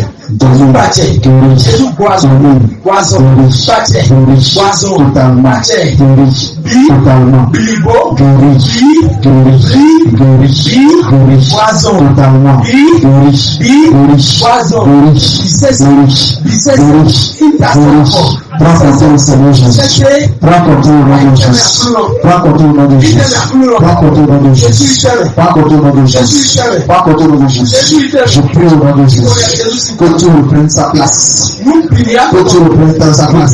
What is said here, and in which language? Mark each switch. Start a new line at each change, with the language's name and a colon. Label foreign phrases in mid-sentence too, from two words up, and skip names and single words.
French: Jésù pàṣẹ Jésù boazon pàṣẹ boazon pàṣẹ bilibo boazon boazon bisese intercession. Prends contrôle au Seigneur Jésus. Prends contrôle au nom de Jésus. Prends contrôle au nom de Jésus. Prends contrôle au nom de Jésus. Prends contrôle au nom de Jésus. Prends contrôle au nom de Jésus. Je prie au nom de Jésus. Que tout reprenne sa place. Que tout reprenne sa place.